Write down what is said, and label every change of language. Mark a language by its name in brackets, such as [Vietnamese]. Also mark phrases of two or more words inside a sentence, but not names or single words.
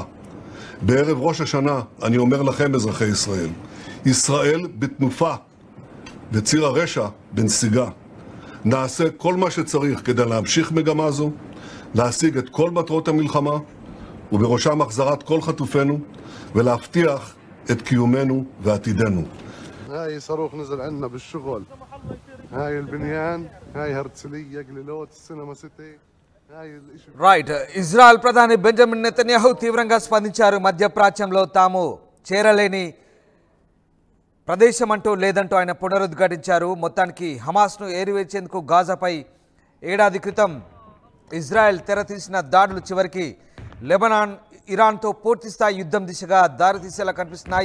[Hebrew] בערב ראש השנה אני אומר לכם, אזרחי ישראל, ישראל בתנופה וציר הרשע בנסיגה. נעשה כל מה שצריך כדי להמשיך מגמה זו, להשיג את כל מטרות המלחמה, ובראשם החזרת כל חטופינו, ולהבטיח את קיומנו ועתידנו. [Arabic] هاي صاروخ نزل عندنا بالشغل. هاي البنيان، هاي هرتسلية، قليلوت، السينما سيتي. [Telugu] రైట్. ఇజ్రాయెల్ ప్రధాని బెంజమిన్ నెతన్యాహు తీవ్రంగా స్పందించారు. మధ్యప్రాచ్యంలో తాము చేరలేని ప్రదేశం అంటూ లేదంటూ ఆయన పునరుద్ఘాటించారు. మొత్తానికి హమాస్ను ఏరివేసేందుకు గాజాపై ఏడాది క్రితం ఇజ్రాయెల్ తెరతీసిన దాడులు చివరికి లెబనాన్, ఇరాన్తో పూర్తిస్థాయి యుద్ధం దిశగా దారితీసేలా కనిపిస్తున్నాయి.